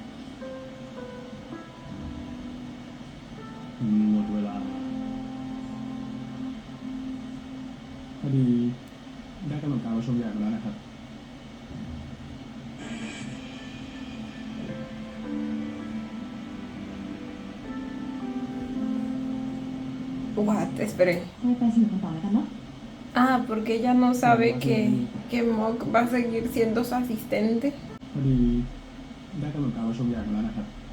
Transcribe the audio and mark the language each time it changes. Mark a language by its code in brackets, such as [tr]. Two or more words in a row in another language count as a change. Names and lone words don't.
[th] หมดเวลาพอดีได้กำหนดการประชุมใหญ่มาแล้วนะครับ [es] What? Espere. [th] ค่อยไปสนุกกันต่อแล้วกันเนาะ [es] Ah, porque ella no sabe que Mok va a seguir siendo su asistente. [th] พอดีได้กำหนดการประชุมใหญ่มาแล้วนะครับ